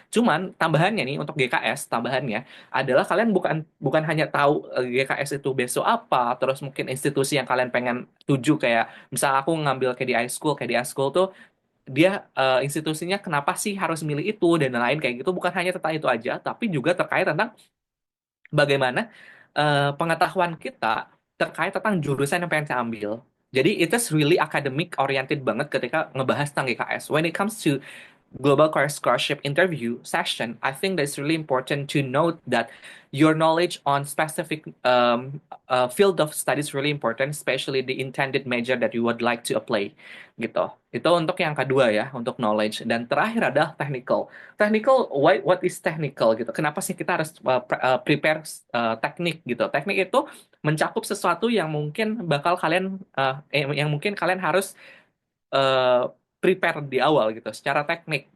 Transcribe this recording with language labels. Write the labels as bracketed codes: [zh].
[id] Cuman tambahannya nih untuk GKS, tambahannya adalah kalian bukan bukan hanya tahu GKS itu besok apa, terus mungkin institusi yang kalian pengen tuju, kayak misal aku ngambil KDI School, KDI School tuh dia institusinya kenapa sih harus milih itu dan lain kayak gitu, bukan hanya tentang itu aja tapi juga terkait tentang bagaimana pengetahuan kita terkait tentang jurusan yang pengen kita ambil. Jadi [en] it is really academic oriented [id] banget ketika ngebahas tentang GKS. [en] When it comes to global career scholarship interview session, I think that it's really important to note that your knowledge on specific field of study is really important, especially the intended major that you would like to apply, gitu. [id] Itu untuk yang kedua ya, untuk knowledge. Dan terakhir adalah [en] technical. Technical, what is technical gitu? [id] Kenapa sih kita harus prepare teknik gitu? Teknik itu mencakup sesuatu yang mungkin bakal kalian, yang mungkin kalian harus eh, prepare di awal gitu secara teknik.